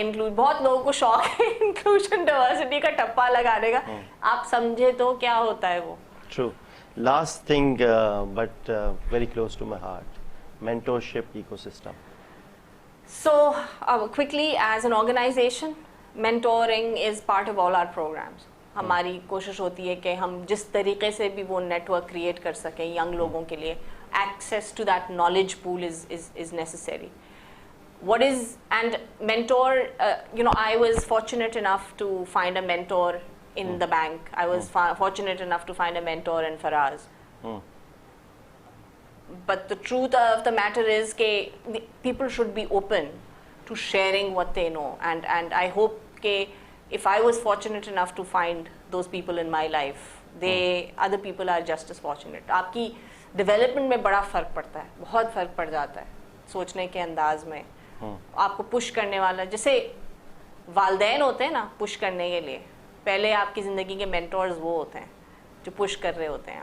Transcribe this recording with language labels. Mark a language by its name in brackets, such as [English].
[Hindi] Include, बहुत लोगों को शौक है इंक्लूजन डाइवर्सिटी का ठप्पा लगाने का. आप समझे तो क्या होता है वो. [English] True. Last thing but very close to my heart, mentorship ecosystem. So quickly, as an organization, mentoring is part of all our programs. [Hindi] हमारी कोशिश होती है कि हम जिस तरीके से भी वो नेटवर्क क्रिएट कर सकें यंग लोगों के लिए. [English] Access to that knowledge pool is necessary. What is, and mentor, I was fortunate enough to find a mentor in the bank. I was fortunate enough to find a mentor in Faraz. But the truth of the matter is that people should be open to sharing what they know, and I hope that if I was fortunate enough to find those people in my life, other people are just as fortunate. [Hindi] आपकी development में बड़ा फ़र्क पड़ता है, बहुत फ़र्क पड़ जाता है सोचने के अंदाज में. आपको पुश करने वाला, जैसे वालिदैन होते हैं ना पुश करने के लिए, पहले आपकी ज़िंदगी के मेंटोर्स वो होते हैं जो पुश कर रहे होते हैं.